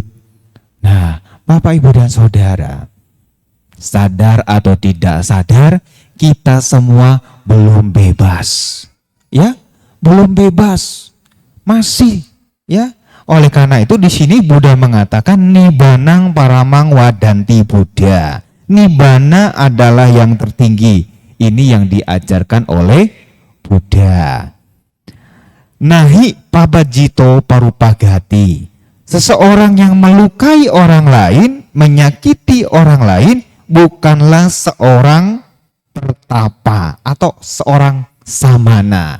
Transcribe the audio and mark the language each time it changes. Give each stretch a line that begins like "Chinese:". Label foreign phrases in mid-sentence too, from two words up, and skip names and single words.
Indonesian: Nah, Bapak, Ibu dan Saudara, sadar atau tidak sadar, kita semua belum bebas. Ya, belum bebas. Masih, ya. Oleh karena itu di sini Buddha mengatakan
Pali: Nibbanang paramang wadanti Buddha.
Indonesian: Nibbana adalah yang tertinggi. Ini yang diajarkan oleh Buddha.
Pali: Nahi pabajito parupagati.
Indonesian: Seseorang yang melukai orang lain, menyakiti orang lain, bukanlah seorang pertapa atau seorang samana.